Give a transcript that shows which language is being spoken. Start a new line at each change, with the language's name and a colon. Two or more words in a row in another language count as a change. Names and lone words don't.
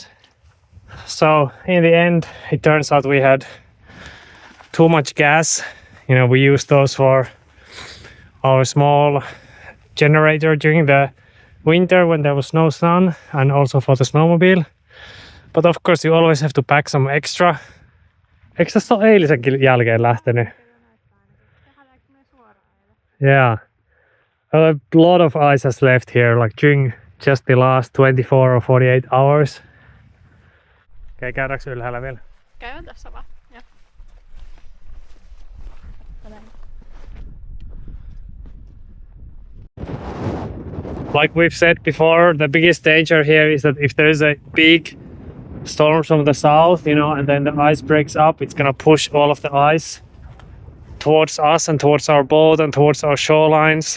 English: So in the end, it turns out we had too much gas. You know, we used those for our small generator during the winter when there was no sun, and also for the snowmobile. But of course you always have to pack some extra.
Finnish: Eikö tässä ole eilisenkin jälkeen lähtenyt?
English: Yeah. A lot of ice has left here, like during just the last 24 or 48 hours.
Finnish: Okei, käydäänkö ylhäällä vielä? Käydään tässä vaan. Joo.
English: Like we've said before, the biggest danger here is that if there is a big storm from the south, you know, and then the ice breaks up, it's gonna push all of the ice towards us and towards our boat and towards our shorelines.